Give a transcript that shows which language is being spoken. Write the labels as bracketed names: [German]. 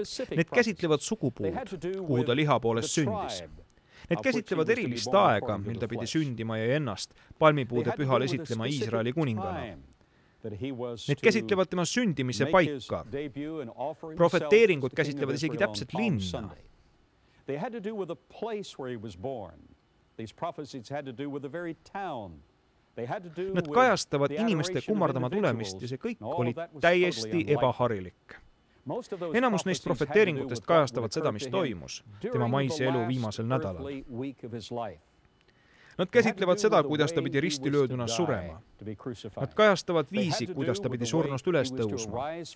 [Estonian] Need käsitlevad sugupuud, kuhu ta liha poolest sündis. Need käsitlevad erilist aega, mil ta pidi sündima ja ennast palmipuude pühal esitlema Iisraeli kuningana. Need käsitlevad tema sündimise paika. Profeteeringud käsitlevad isegi täpselt linna. [English] They had to do with the place where he was born. These prophecies had to do with the very town. [Estonian] Nad kajastavad inimeste kummardama tulemist ja see kõik oli täiesti ebaharilik. Enamus neist profeteeringutest kajastavad seda, mis toimus tema maise elu viimasel nädalal. Nad käsitlevad seda, kuidas ta pidi ristilööduna surema. Nad kajastavad viisi, kuidas ta pidi surnust üles tõusma.